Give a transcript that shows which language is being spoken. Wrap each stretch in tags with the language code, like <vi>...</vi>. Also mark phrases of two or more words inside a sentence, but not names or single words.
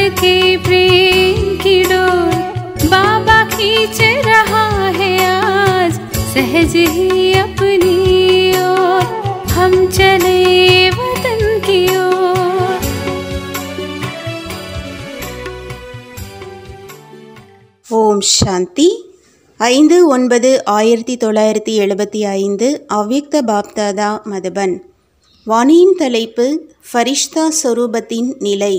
<hi>प्रेम की डोर बाबा खींच रहा है आज, सहज ही अपनी ओर हम चले वतन की ओर।</hi> <ta>ஓம் சாந்தி. 5/9/1975 அவ்யக்த பாப்தாதா மதுபன். வாணியின் தலைப்பு ஃபரிஷ்தா சொரூபத்தின் நிலை.</ta>